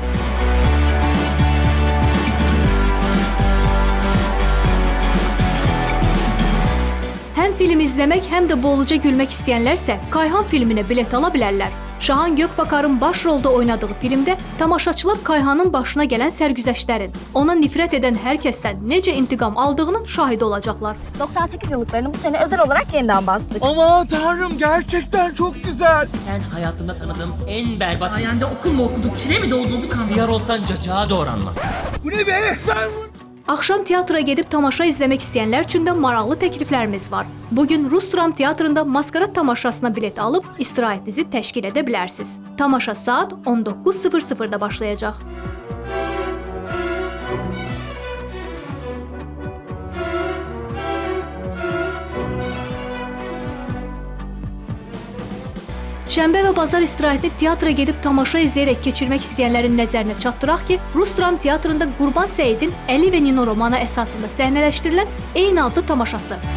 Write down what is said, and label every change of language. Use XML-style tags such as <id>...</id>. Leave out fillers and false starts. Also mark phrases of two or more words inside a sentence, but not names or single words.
<az>Həm film izləmək, həm də bolca gülmək istəyənlərsə Kayhan filminə bilet ala bilərlər. Şahan Gökbakarın baş rolda oynadığı filmdə tamaşaçılar Kayhanın başına gələn sərgüzəştlərin, ona nifrət edən hər kəsdən necə intiqam aldığının şahidi olacaqlar.</az> <tr>98 yıllıklarını bu sene özel olarak yeniden bastık. Aman tanrım, gerçekten çok güzel. Sen hayatımda tanıdığım en berbat Sayende okul mu okuduk, kire mi doldurduk anlamadım. Hıyar olsan cacağa doğranmaz. Bu ne be?</tr> <az>Axşam teatra gedib tamaşa izləmək istəyənlər üçün də maraqlı təkliflərimiz var. Bugün Rus Dram Teatrında Maskarad tamaşasına bilet alıb istirahətinizi təşkil edə bilərsiniz. Tamaşa saat 19:00-da başlayacaq. Şənbə və bazar istirahətini teatra gedib tamaşa izləyərək keçirmək istəyənlərin nəzərinə çatdıraq ki, Rus Dram Teatrında Qurban Səidin Əli və Nino romanı əsasında səhnələşdirilən eyni adlı tamaşası.</az>